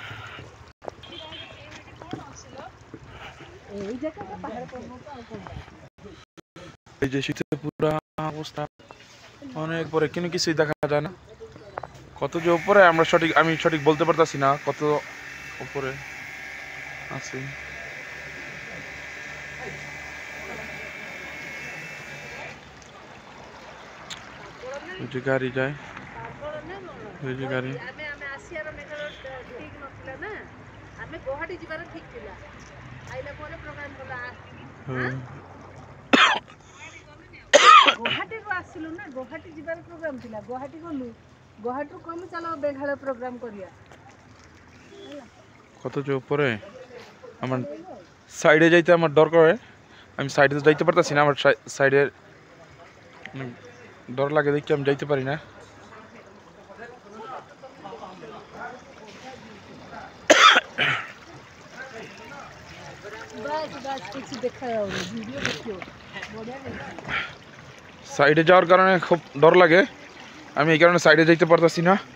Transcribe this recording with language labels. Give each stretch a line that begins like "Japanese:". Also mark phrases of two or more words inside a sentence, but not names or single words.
Bangla: এই যে শীতের পুরো অবস্থা অনেক পরে কিন্তু কিছুই দেখা যায় না, কত যে উপরে আমি সঠিক বলতে পারতাছি না কত উপরে আছি। এই যে গাড়ি যায়, এই যে গাড়ি
Odia: ଗୁଆହାଟୀ ଆସଲୁ ନା, ଗୁଆହାଟୀ ଯିବାର ପ୍ରୋଗ୍ରାମ ଥିଲା, ଗୁଆହାଟୀ ଗଲୁ, ଗୁଆହାଟୀ କମ ଚଲୋ ମେଘାଳୟ ପ୍ରୋଗ୍ରାମ କରିଆ।
Bangla: কত যে উপরে আমার সাইডে যাইতে আমার ডর করে, আমি সাইডে যাইতে পারতাছি না, আমার সাইডে ডর লাগে দেখি আমি যাইতে পারি না। সাইডে যাওয়ার কারণে খুব ডর লাগে, আমি এই কারণে সাইডে যাইতে পারতাছি না।